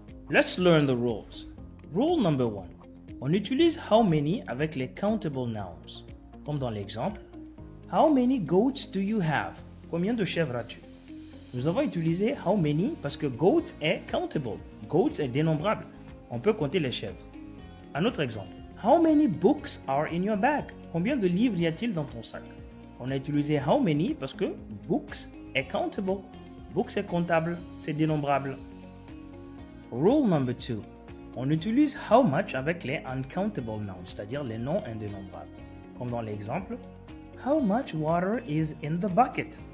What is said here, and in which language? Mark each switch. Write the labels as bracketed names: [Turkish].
[English] Let's learn the rules. Rule number 1. [French] On utilise [English] how many avec les countable nouns. [French] Comme dans l'exemple, [English] how many goats do you have? [French] Combien de chèvres as-tu? Nous avons utilisé how many parce que goats est countable. Goats est dénombrable. On peut compter les chèvres. Un autre exemple. [English] How many books are in your bag? [French] Combien de livres y a-t-il dans ton sac? On a utilisé how many parce que books est countable. Books est comptable, c'est dénombrable. [English] Rule number 2. [French] On utilise how much avec les uncountable nouns, c'est-à-dire les noms indénombrables. Comme dans l'exemple, [English] how much water is in the bucket?